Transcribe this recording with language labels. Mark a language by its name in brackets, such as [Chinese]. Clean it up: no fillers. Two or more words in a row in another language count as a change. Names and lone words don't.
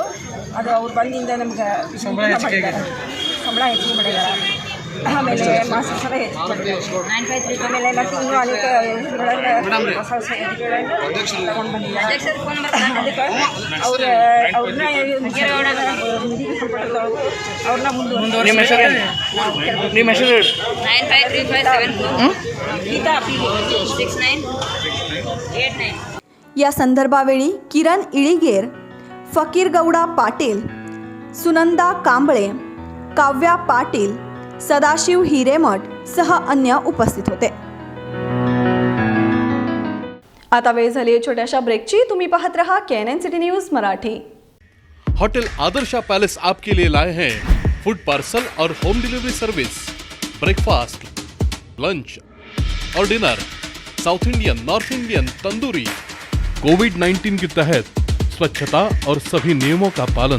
[Kannada] ಅದು ಅವ್ರು ಬಂದಿಂದ ನಮ್ಗೆ ಸಂಬಳ ಹೆಚ್ಚಿಗೆ ಮಾಡಿದ್ದಾರೆ. ಆಮೇಲೆ ಮಾಸಿಕ ಸಲ ಹೆಚ್ಚಿಗೆ ಮಾಡಿದ್ದಾರೆ. ಆಮೇಲೆ ಎಲ್ಲ ತಿಂಗಳು ಅನೇಕ ಯೋಜನೆಗಳನ್ನು ಹೊಸ ಹೊಸ ಯೋಜನೆಗಳನ್ನು ತಗೊಂಡು ಬಂದಿದ್ದಾರೆ. ಅದಕ್ಕೆ ಅವ್ರನ್ನ ನಿಧಿಗೆ ಸಂಪರ್ಕದವರು ಅವ್ರನ್ನ ಮುಂದುವರಿಸಿ [Marathi] या संदर्भावेळी किरण इळीगेर, फकीर गौडा पाटील, सुनंदा कांबळे, काव्या पाटील, सदाशिव हिरेमठ सह अन्य उपस्थित होते. आता वेळ झाली आहे छोट्याशा ब्रेकची. तुम्ही पाहत रहा KNN सिटी न्यूज मराठी. [English] होटल आदर्शा पैलेस [Hindi] आपके लिए लाए हैं [English] food parcel और home delivery service, breakfast, lunch और dinner, South Indian, North Indian, tandoori. [Hindi] कोविड-19 के तहत स्वच्छता और सभी नियमों का पालन.